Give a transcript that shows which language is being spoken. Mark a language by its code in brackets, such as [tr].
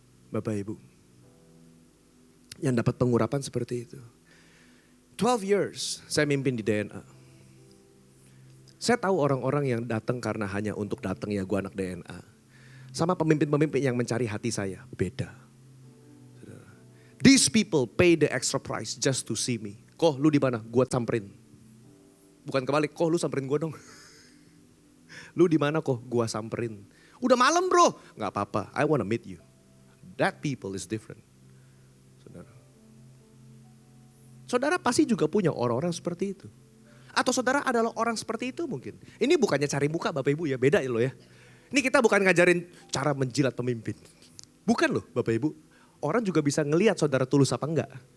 [id] Bapak Ibu. Yang dapat pengurapan seperti itu. 12 years saya mimpin di DNA. Saya tahu orang-orang yang datang karena hanya untuk datang ya gue anak DNA. Sama pemimpin-pemimpin yang mencari hati saya, beda. [en] These people pay the extra price just to see me. [id] Koh lu di mana? Gue samperin. Bukan kebalik, koh lu samperin gue dong. Lu di mana koh? Gue samperin. Udah malam bro, nggak apa-apa. [en] I wanna meet you. That people is different. [id] Saudara. Saudara pasti juga punya orang-orang seperti itu. Atau saudara adalah orang seperti itu mungkin. Ini bukannya cari muka Bapak Ibu ya, beda ya lo ya. Ini kita bukan ngajarin cara menjilat pemimpin. Bukan loh Bapak Ibu. Orang juga bisa ngelihat saudara tulus apa enggak.